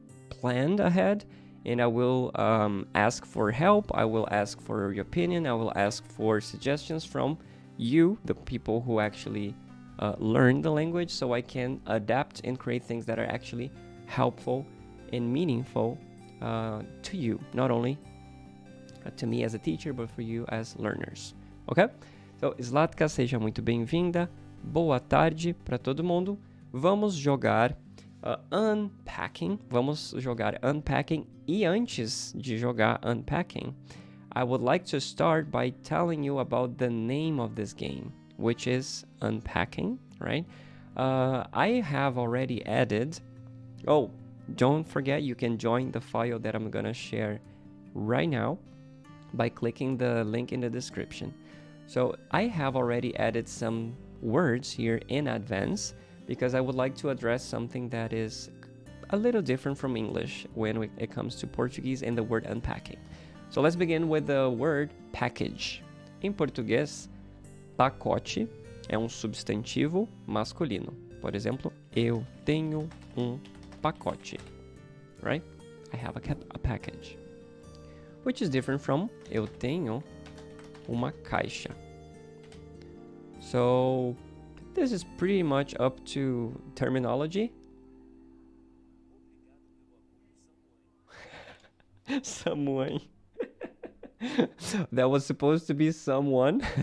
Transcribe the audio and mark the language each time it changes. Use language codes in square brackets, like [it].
[en] planned ahead, and I will ask for help, I will ask for your opinion, I will ask for suggestions from you, the people who actually learn the language, so I can adapt and create things that are actually helpful and meaningful to you, not only to me as a teacher, but for you as learners. Ok? [pt] Então, Zlatka, seja muito bem-vinda. Boa tarde para todo mundo. Vamos jogar Unpacking. Vamos jogar Unpacking. E antes de jogar [en] Unpacking, I would like to start by telling you about the name of this game, which is Unpacking, right? I have already added... Oh, don't forget you can join the file that I'm gonna share right now by clicking the link in the description. So I have already added some words here in advance because I would like to address something that is a little different from English when it comes to Portuguese and the word unpacking. So let's begin with the word package. [pt] Em português, pacote é um substantivo masculino. Por exemplo, eu tenho pacote, right? [en] I have a package. Which is different from [pt] eu tenho uma caixa. [en] So this is pretty much up to terminology. Someone. That was supposed to be someone.